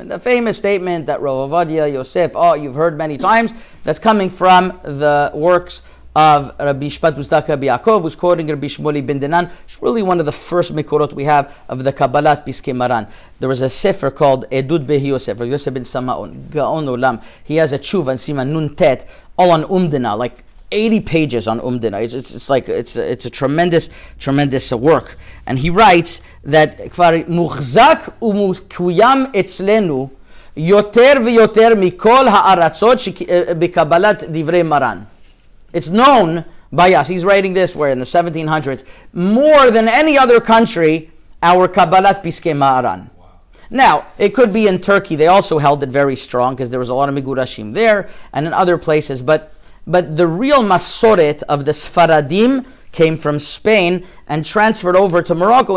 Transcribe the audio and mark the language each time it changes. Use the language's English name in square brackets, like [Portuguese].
[English] And the famous statement that Rav Ovadia Yosef, you've heard many times, that's coming from the works of Rabbi Shpat Tzedakah Yaakov, who's quoting Rabbi Shmuel ben Dinan. It's really one of the first mikorot we have of the Kabbalat Piskei Maran. There was a sefer called Edut Behi Yosef, Rabbi Yosef ben Samaon, Gaon Olam. He has a tshuva in Siman Nun Tet, all on Umdina, like 80 pages on Umdina. It's a tremendous work. [Hebrew] And he writes that כבר מוחזק ומקוים אצלנו יותר ויותר מכל הארצות בקבלת דברי מרן. [English] It's known by us. He's writing this where in the 1700s, more than any other country, our Kabbalat Piskei Ma'aran. Wow. Now, it could be in Turkey. They also held it very strong because there was a lot of Migurashim there and in other places. But the real Masoret of the Sfaradim came from Spain and transferred over to Morocco.